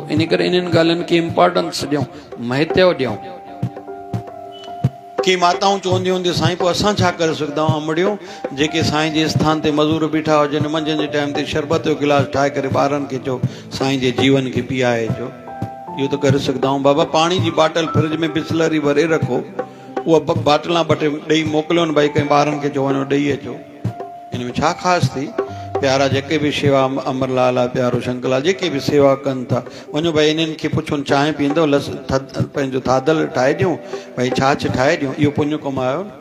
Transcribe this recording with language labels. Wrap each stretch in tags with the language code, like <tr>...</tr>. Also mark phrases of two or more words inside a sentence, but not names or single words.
<sd>इन करे इन्हनि ॻाल्हियुनि खे इम्पोर्टेंस ॾियूं, महत्व ॾियूं। की माताऊं चवंदियूं हूंदियूं साईं पोइ असां छा करे सघंदा आहियूं? अमड़ियूं जेके साईं जे स्थान ते मज़ूर बीठा हुजनि, मंझंदि जे टाइम ते शरबत जो गिलास ठाहे करे ॿारनि खे चओ साईं जे जीवन खे पीआए अचो। इहो त करे सघंदा आहियूं। बाबा पाणी जी बाटल फ्रिज में बिस्लरी भरे रखो, उहा बाटलां 2 टे ॾेई मोकिलियो न भाई, कंहिं ॿारनि खे चओ वञो ॾेई अचो। हिन में छा ख़ासि थी? प्यारा जेके बि शेवा, अमरलाल आहे, प्यारो शंकरलाल, जेके बि सेवा कनि था, वञो भाई इन्हनि खे पुछो चांहि पीअंदो, पंहिंजो थाधल ठाहे ॾियूं, भाई छाछ ठाहे ॾियूं, इहो पुञ कमायो न।</sd>